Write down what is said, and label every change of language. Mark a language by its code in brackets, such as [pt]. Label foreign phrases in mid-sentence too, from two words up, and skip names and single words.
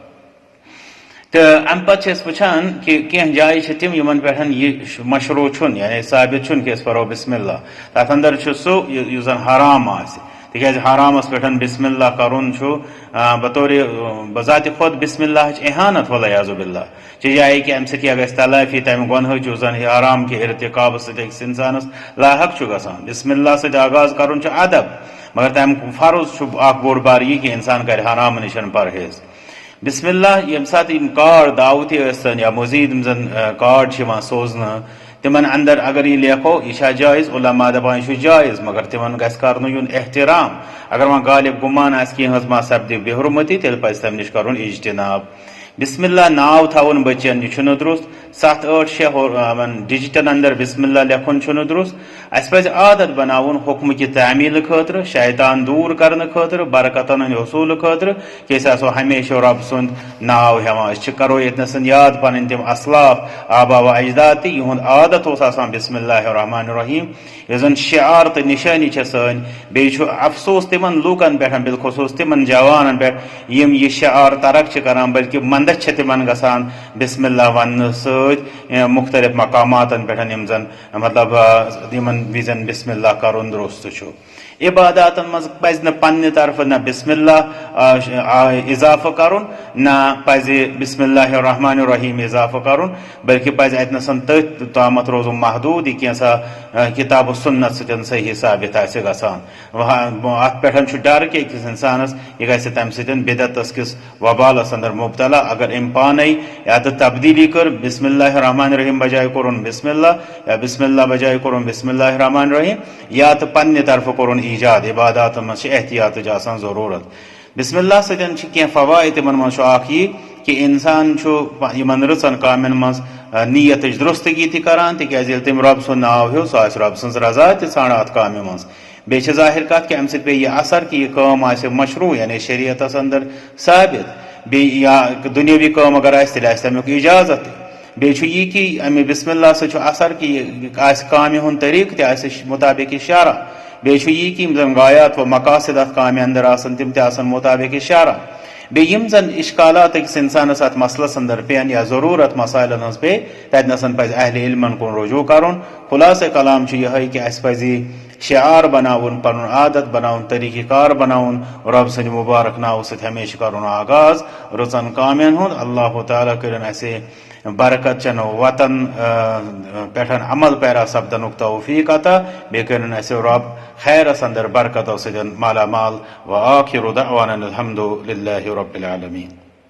[ks] تو امہ پتہ وچان کہ کینٛہہ جایہِ چھِ تِم یمن پٮ۪ٹھ یہ مشروع چھُنہٕ یعنی ثابت چھُنہٕ کہ أسۍ پرو [ar] بسم اللہ [ks] تتھ اندر چھُ سُہ یُس زن حرام آسہِ تکیازِ حرامس پٮ۪ٹھ [ar] بسم اللہ [ks] کرُن چھُ بطور بذات خود [ar] بسم اللہ [ks] احانت [ar] والعیاذ باللہ [ks] چھ جائے کہ امہ سۭتۍ کیاہ گژھِ تلافی تمہِ گۄنہٕچ یُس زن حرام کہ ارتکاب سۭتۍ أکِس انسانس لاحق چھُ گژھان [ar] بسم اللہ [ks] سۭتۍ آغاز کرُن چھُ ادب مگر تمیُک فرض چھُ اکھ بوٚڑ بار یہ کہ انسان کرِ حرام نِش پرہیز [ar] بسم اللہ [ks] یم سات کارڈ دعوتی ٲسۍتن یا مزید زن کارڈ سوزنہ تمن اندر اگر یہ لیکھو یہ جائز علماء دپان یہ جائز مگر تمن گھس کرن یون احترام اگر وۄنۍ غالب گمان آسہِ کینٛہہ ہٕنٛز ما سپدِ بے حرمتی تیٚلہِ پزِ تمہِ نِش کرُن اجتناب [ar] بسم اللہ [ks] ناو تھاون بچن یہ چھُنہٕ درست 7-8-6 ڈجٹن اندر [ar] بسم اللہ [ks] لیکھن چھُنہٕ درست اس پزِ عادت بناوُن [ur] حکم کی تعمیل [ks] خاطر شیطان دور کرنے خاطر برکتن ہند حصول خاطر کہ أسۍ آسو ہمیشہ رب سُنٛد ناو ہٮ۪وان أسۍ چھِ کرو ییٚتنس یاد پنٕنۍ تِم اسلاف آبا و اجداد تہِ یِہُنٛد عادت اوس آسان [ar] بسم اللہ الرحمن الرحیم [ks] یۄس زن شعار تہٕ نشٲنی چھےٚ سٲنۍ بیٚیہِ چھُ افسوس تِمن لوٗکن پٮ۪ٹھ بالخصوٗص تِمن جوانن پٮ۪ٹھ یِم یہِ شعار ترک چھِ کران بلکہ مندچ چھِ تِمن گژھان [ar] بسم اللہ [ks] وننہٕ سۭتۍ مختلف مقاماتن پٮ۪ٹھ یم زن مطلب یمن وزن [ar] بسم اللہ [ks] کرُن درست چھُ عباداتن مز پزِ نہٕ پننہِ طرفہٕ نہ بسم اللہ اضافہ کرُن نہ پزِ [ar] بسم اللہ الرحمن الرحیم [ks] اضافہ کرُن بلکہ پزِ اتنسن تٔتھۍ تامتھ روزُن محدوٗد یہِ کینٛژھا کتاب و سنت سۭتۍ صحیح ثابت آسہِ گژھان اتھ پٮ۪ٹھ چھُ ڈر کہ أکِس انسانس یہِ گژھِ تمہِ سۭتۍ بدعتس کِس وبالس اندر مبتلا اگر أمۍ پانے یا تہٕ تبدیلی کٔر [ar] بسم اللہ الرحمن الرحیم [ks] بجائے کوٚرُن [ar] بسم اللہ [ks] یا [ar] بسم اللہ [ks] بجائے کوٚرُن بسم [ar] اللہ الرحمن الرحیم [ks] یا تہٕ پننہِ طرفہٕ کوٚرُن ایجاد عباداتن مز احتیاطٕچ آسان ضروٗرت [ar] بسم اللہ [ks] سۭتۍ چھِ کینٛہہ فوائد تِمن منٛز چھُ اکھ یہِ کہ انسان چھُ یِمن رٕژن کامٮ۪ن منٛز نیتٕچ درستگی تہِ کران تِکیازِ ییٚلہِ تٔمۍ رۄب سُنٛد ناو ہیوٚو سُہ آسہِ رۄب سٕنٛز رضا تہِ ژھانڈان اتھ کامہِ منٛز بیٚیہِ چھِ ظٲہر کتھ کہ امہِ سۭتۍ پیٚیہِ یہِ اثر کہ یہِ کٲم آسہِ مشروٗع یعنی شریعتس اندر ثابت بیٚیہِ یا دُنیٲوی کٲم اگر آسہِ تیٚلہِ آسہِ تمیُک اجازت بیٚیہِ چھُ یہِ کہ امہِ [ar] بسم اللہ [ks] سۭتۍ چھُ اثر کہ یہِ آسہِ کامہِ ہُنٛد طریٖقہٕ تہِ آسہِ مطابق شرع بیٚیہِ چھُ یہِ کہ یِم زن غایات و مقاصد اتھ کامہِ اندر آسان تِم تہِ آسان مطابق شرع بیٚیہِ یِم زن اشکالات أکِس انسانس اتھ مسلس اندر پیٚن یا ضروٗرت مسائلن ہٕنٛز پیٚیہِ تتنسن پزِ اہل علمن کُن رجوع کرُن خلاصہ کلام چھُ یِہے کہ اسہِ پزِ شعار بناوُن پنُن عادت بناوُن طریٖقہٕ کار بناوُن رۄب سٕنٛدِ مُبارک ناوٕ سۭتۍ ہمیشہِ کرُن آغاز رٕژن کامٮ۪ن ہُنٛد اللہ تعالیٰ کٔرِنۍ اسہِ برکت چن وطن پٮ۪ٹھ عمل پیرا سپدنُک توفیق عطا بیٚیہِ کٔرِنۍ اسہِ رۄب خیرس اندر برکتو سۭتۍ مالا مال [ar] و آخر دعوانا الحمد للہ رب العالمین.